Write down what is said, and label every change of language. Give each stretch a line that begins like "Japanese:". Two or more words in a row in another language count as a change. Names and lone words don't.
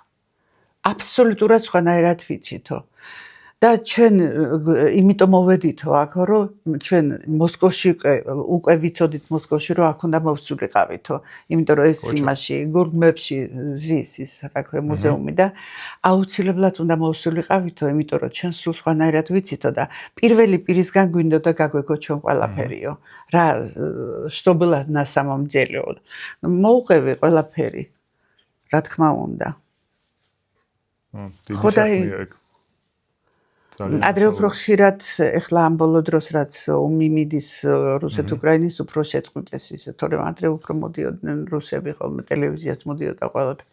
Georgian: აბსოლუტურად სხვანაირად ვიცითო. და ჩვენ იმიტომ მოვედითო აქ რომ ჩვენ მოსკოვში უკვე ვიცოდით მოსკოვში რომ აქ უნდა მოვსულიყავითო. იმიტომ რომ ეს იმაში გურგმებში ზის ის რა ქვია მუზეუმი და აუცილებლად უნდა მოვსულიყავითო, იმიტომ რომ ჩვენ სულ სხვანაირად ვიცითო და პირველი პირისგან გვინდოდა გაგვეგო ჩვენ ყველაფერიო.
Russian: რა что было на самом деле.
Georgian: მოუყევი ყველაფერი. რა თქმა უნდა. დიდი საქმეა ეგ. ადრე უფრო ხშირად ეხლა ამ ბოლო დროს რაც ომი მიდის რუსეთ-უკრაინის უფრო შეწყვიტეს ისე, თორემ ადრე უფრო მოდიოდნენ რუსები ხოლმე ტელევიზიაც მოდიოდა ყველაფერი.